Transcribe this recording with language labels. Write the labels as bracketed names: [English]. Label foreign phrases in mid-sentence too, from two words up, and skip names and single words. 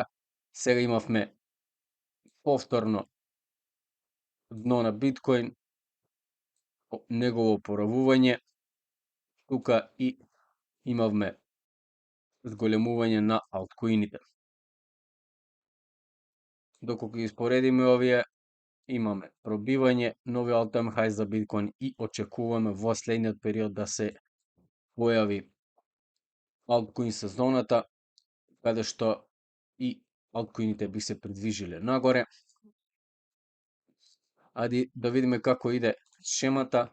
[Macedonian] Сега имавме повторно дно на биткоин, негово oporavување, тука и имавме зголемување на алткоините. Доколку ги споредиме овие, имаме пробивање нови [English] all time high [Macedonian] за биткоин и очекуваме во следниот период да се појави алткоин сезоната, каде што и алткоините би се придвижиле нагоре. Ајде да видиме како иде шемата.